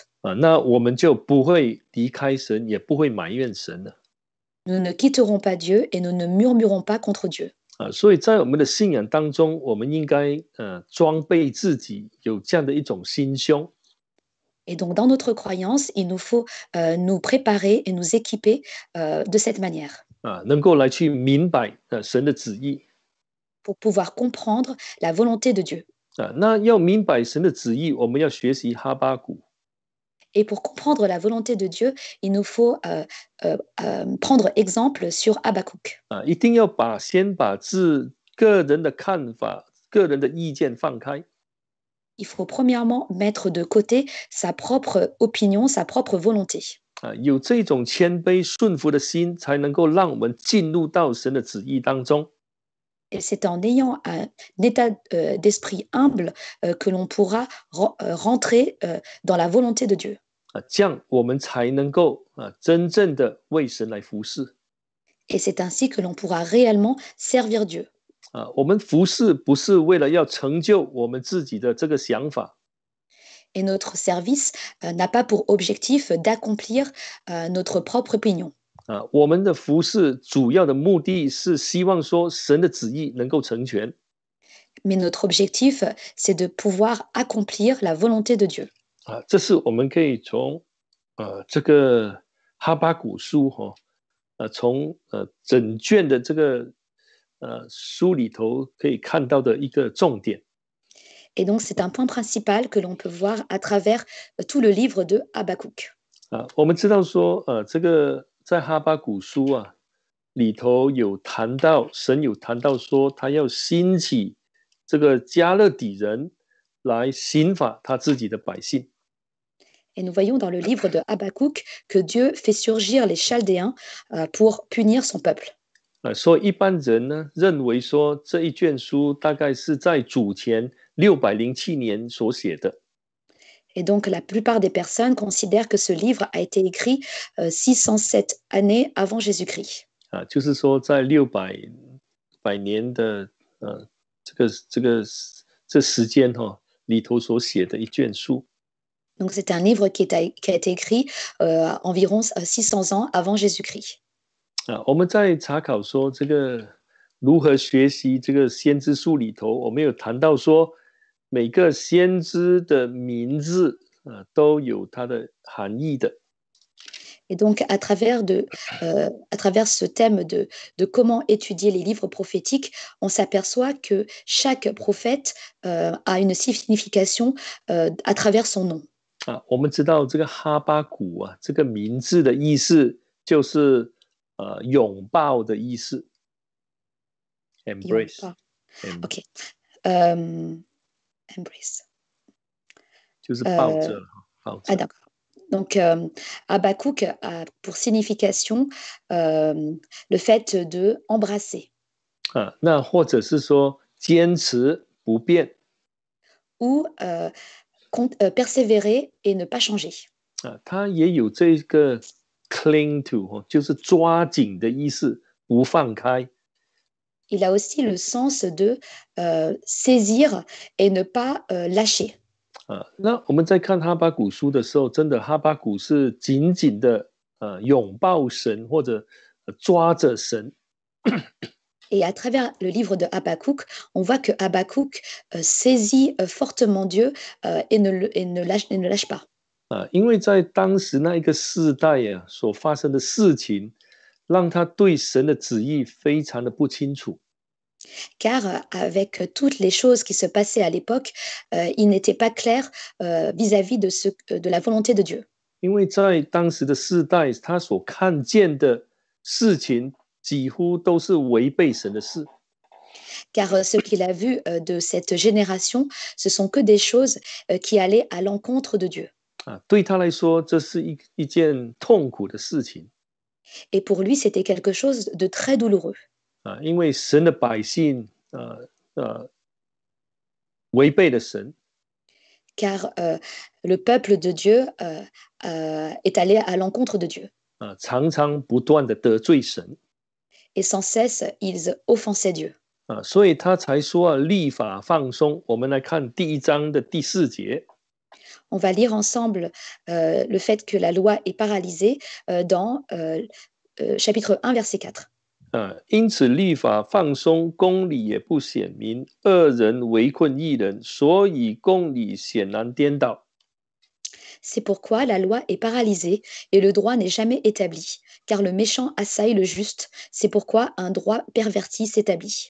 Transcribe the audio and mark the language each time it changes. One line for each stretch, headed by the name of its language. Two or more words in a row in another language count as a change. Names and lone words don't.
Chinese: 那我们就不会离开神，也不会埋怨神了。
French: Nous ne quitterons pas Dieu et nous ne murmurons pas contre Dieu.
Chinese: 所以在我们的信仰当中，我们应该装备自己有这样的一种心胸。
French: Et donc, dans notre croyance, il nous faut nous préparer et nous équiper de cette manière.
Chinese: 能够来去明白神的旨意。
French: Pour pouvoir comprendre la volonté de Dieu.
Chinese: 那要明白神的旨意，我们要学习哈巴谷。
French: Et pour comprendre la volonté de Dieu, il nous faut prendre exemple sur Habakkuk.
Chinese: 一定要先把个人的看法、个人的意见放开。
French: Il faut premièrement mettre de côté sa propre opinion, sa propre volonté.
Chinese: 有这种谦卑顺服的心，才能够让我们进入到神的旨意当中。
French: Et c'est en ayant un état d'esprit humble que l'on pourra rentrer dans la volonté de Dieu.
Chinese: 这样我们才能够真正的为神来服侍。
French: Et c'est ainsi que l'on pourra réellement servir Dieu.
Chinese: 我们服侍不是为了要成就我们自己的这个想法。
French: Et notre service n'a pas pour objectif d'accomplir notre propre opinion.
Chinese: 我们的服侍主要的目的是希望说神的旨意能够成全。
French: Mais notre objectif, c'est de pouvoir accomplir la volonté de Dieu.
Chinese: 这是我们可以从这个哈巴谷书从整卷的这个书里头可以看到的一个重点。
French: Et donc, c'est un point principal que l'on peut voir à travers tout le livre de Habakkuk.
Chinese: 我们知道说这个在哈巴谷书里头有谈到，神有谈到说，他要兴起这个加勒底人来刑罚他自己的百姓。
French: Et nous voyons dans le livre de Habakkuk que Dieu fait surgir les Chaldéens pour punir son peuple.
Chinese: 所以一般人呢认为说这一卷书大概是在主前607年所写的。
French: Et donc la plupart des personnes considèrent que ce livre a été écrit 607 années avant Jésus-Christ.
Chinese: 就是说在600年的这时间里头所写的一卷书。
French: Donc c'est un livre qui a été écrit environ 600 ans avant Jésus-Christ.
Chinese: 我们在查考说这个如何学习这个先知书里头，我们有谈到说每个先知的名字都有它的含义的。
French: Et donc, à travers ce thème de comment étudier les livres prophétiques, on s'aperçoit que chaque prophète a une signification à travers son nom.
Chinese: 我们知道这个哈巴谷这个名字的意思就是拥抱的意思 ，embrace。
English: OK， embrace。
Chinese: 就是抱着，抱着。
French: Ah d'accord. Donc, Habakkuk a pour signification le fait de embrasser.
Chinese: 那或者是说坚持不变。
French: Ou persévérer et ne pas changer.
Chinese: 它也有这个
English: cling to
Chinese: 就是抓紧的意思，不放开。
French: Il a aussi le sens de saisir et ne pas lâcher.
Chinese: 那我们在看哈巴谷书的时候，真的哈巴谷是紧紧的拥抱神或者抓着神。
French: Et à travers le livre de Habakkuk, on voit que Habakkuk saisit fortement Dieu et ne lâche pas.
Chinese: 因为在当时那一个世代所发生的事情，让他对神的旨意非常的不清楚。
French: Car avec toutes les choses qui se passaient à l'époque, il n'était pas clair vis-à-vis de la volonté de Dieu.
Chinese: 因为在当时的世代，他所看见的事情几乎都是违背神的事。
French: Car ce qu'il a vu de cette génération, ce sont que des choses qui allaient à l'encontre de Dieu.
Chinese: 对他来说，这是一件痛苦的事情。
French: Et pour lui, c'était quelque chose de très douloureux.
Chinese: 因为神的百姓违背了神。
French: Car le peuple de Dieu est allé à l'encontre de Dieu.
Chinese: 常常不断的得罪神。
French: Et sans cesse, ils offensaient Dieu.
Chinese: 所以他才说律法放松。我们来看第1章的第4节。
French: On va lire ensemble le fait que la loi est paralysée dans chapitre 1, verset 4.
Chinese: 因此律法放松，公理也不显明，恶人围困义人，所以公理显然颠倒。
French: C'est pourquoi la loi est paralysée et le droit n'est jamais établi, car le méchant assaille le juste. C'est pourquoi un droit perverti s'établit.